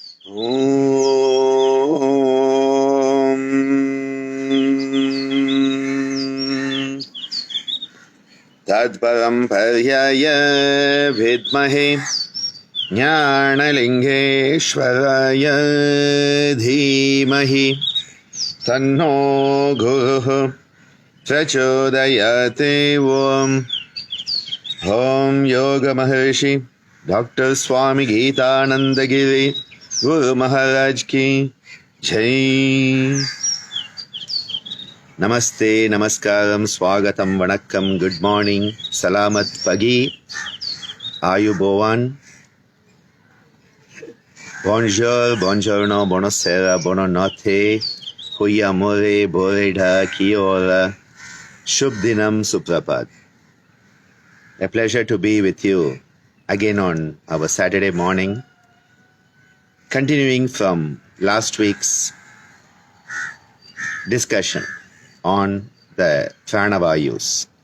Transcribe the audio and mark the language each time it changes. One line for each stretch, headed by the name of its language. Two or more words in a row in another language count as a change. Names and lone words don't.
Sanskrit: ॐ तत्परं पर्याय विद्महे ज्ञानलिङ्गेश्वराय धीमहि तन्नो गुरुः प्रचोदयते ॐ ॐ योग महर्षि Dr.
Hindi: स्वामी गीतानन्द गिरि गुरु महाराज की जय. नमस्ते, नमस्कारम्, स्वागतम्, Vanakkam,
English: Good morning,
Indonesian: Salamat Pagi,
Italian: Ayubovan, Bonjour, Buongiorno, Buonasera, Buonanotte, Huy Amore,
Sanskrit: Boreda,
Māori: Kia ora,
Sanskrit: शुभ दिनम्, सुप्रभात.
English: A pleasure to be with you again on our Saturday morning, continuing from last week's discussion on the Prana Vayus.